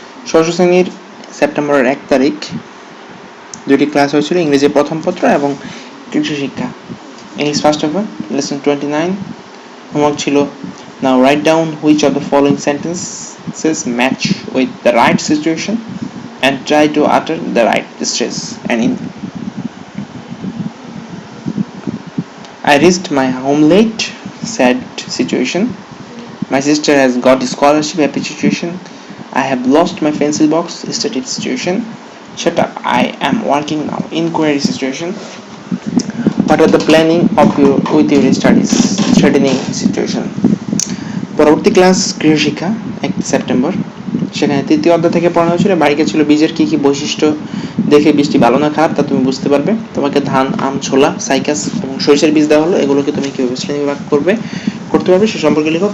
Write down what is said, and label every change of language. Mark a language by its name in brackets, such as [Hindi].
[Bangla] ষষ্ঠ শ্রেণীর সেপ্টেম্বরের 1 তারিখ দুটি ক্লাস হয়েছিল, ইংরেজি প্রথম পত্র এবং কৃষি শিক্ষা। [English] English first of all lesson 29 homework ছিল now write down which of the following sentences match with the right situation and try to utter the right stress and in. I reached my home late, sad situation. My sister has got a scholarship, happy situation. I have lost my pencil box, static situation. Shut up, I am working now, inquiry situation. What are the planning of with your studies, threatening situation. [Bangla] পরবর্তী class গৃহ শিক্ষা 1 September, সেখানে তৃতীয় অধ্যায় থেকে পড়ানো হয়েছিল বাড়িতে ছিল বীজের কি কি বৈশিষ্ট্য দেখে বীজটি ভালো না খারাপ তা তুমি বুঝতে পারবে। তোমাকে ধান, আম, ছোলা, সাইকাস এবং সরিষার বীজ দেওয়া হলো, এগুলোকে তুমি কিভাবে শ্রেণীবিভাগ করতে পারবে সে সম্পর্কে লিখো।